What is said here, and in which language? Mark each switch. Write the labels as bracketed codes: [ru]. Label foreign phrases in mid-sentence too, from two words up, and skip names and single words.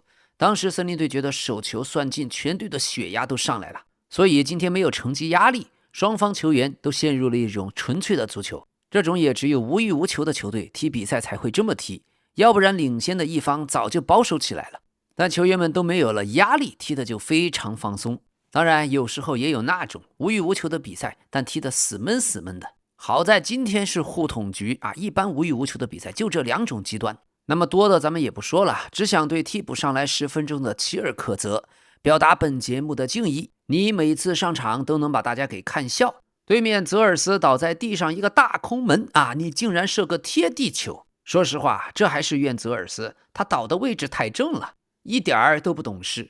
[zh] 當時森林隊覺得手球算進，全隊的血壓都上來了，所以今天沒有成績壓力，雙方球員都陷入了一種純粹的足球。這種也只有無欲無求的球隊踢比賽才會這麼踢，要不然領先的一方早就保守起來了。但球員們都沒有了壓力，踢得就非常放鬆。當然有時候也有那種無欲無求的比賽，但踢得死悶死悶的。好在今天是互捅局啊，一般无欲无求的比賽就這2種極端。那麼多的咱們也不說了，只想對替補上來10分鐘的齐尔克澤表達本節目的敬意。你每次上場都能把大家給看笑。對面澤爾斯倒在地上一個大空門啊，你竟然射個貼地球。說實話，這還是怨澤爾斯，他倒的位置太正了，一點兒都不懂事。